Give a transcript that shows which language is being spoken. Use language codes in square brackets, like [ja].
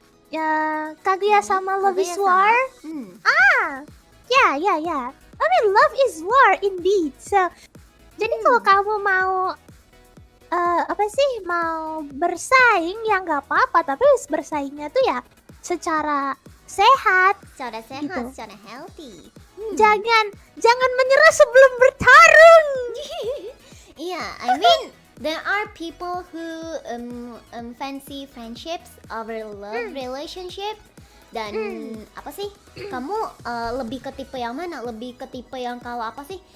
[en] Ya, Kaguya sama Love is War. Ya. I mean love is war indeed. [id] So, jadi kalau kamu mau mau bersaing ya nggak apa-apa, tapi bersaingnya tuh ya secara sehat, gitu. Secara healthy. Jangan menyerah sebelum bertarung. [en] Yeah, I mean there are people who fancy friendships over love relationship. [id] Dan apa sih? Kamu lebih ke tipe yang mana? Lebih ke tipe yang kalau apa sih?